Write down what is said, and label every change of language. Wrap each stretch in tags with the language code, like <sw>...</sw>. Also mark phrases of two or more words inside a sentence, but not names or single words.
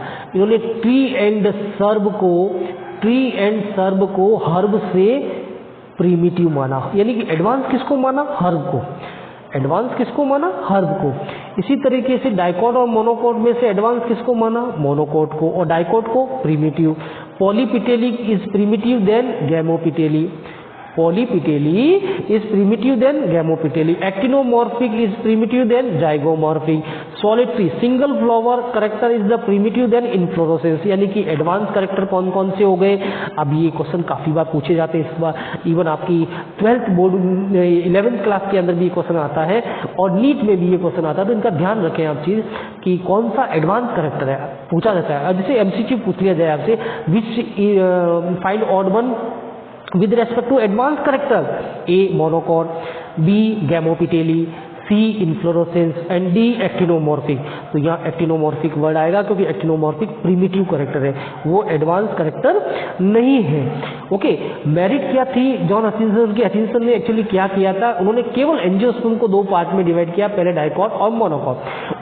<hi>इन्होंने</hi> <en>tree and shrub</en> <hi>को हर्ब से प्रीमिटिव माना, यानी कि एडवांस किसको माना, हर्ब को। एडवांस किसको माना, हर्ब को। इसी तरीके से डाइकोट और मोनोकोट में से एडवांस किसको माना, मोनोकोट को, और डाइकोट को प्रीमिटिव।</hi> <en>polypetaly is primitive than gamopetaly, polypetaly is primitive than gamopetaly. actinomorphic is primitive than zygomorphic. solitary single flower character is the primitive than inflorescence,</en> <hi>यानी कि</hi> <en>advance character</en> <hi>कौन कौन से हो गए। अब ये क्वेश्चन काफी बार पूछे जाते हैं, इस बार इवन आपकी 12th बोर्ड 11th क्लास के अंदर भी ये क्वेश्चन आता है और नीट में भी ये क्वेश्चन आता है। तो इनका ध्यान रखें आप चीज कि कौन सा एडवांस करेक्टर है, पूछा जाता है। जैसे एमसीक्यू पूछ लिया जाए आपसे,</hi> <en>which find odd one with respect to advanced character, A monochord, B gammopiteli, C inflorescence and D actinomorphic.</en> <hi>तो यहाँ</hi> <en>actinomorphic word</en> <hi>आएगा क्योंकि एक्टिनोमॉर्फिक</hi> <en>primitive character</en> <hi>है, वो</hi> <en>advance character</en> <hi>नहीं है। ओके, मेरिट क्या थी जॉन हचिंसन ने एक्चुअली क्या किया था, उन्होंने केवल एंजियोस्पर्म को दो पार्ट में डिवाइड किया, पहले डाइकॉट और मोनोकॉट।</hi>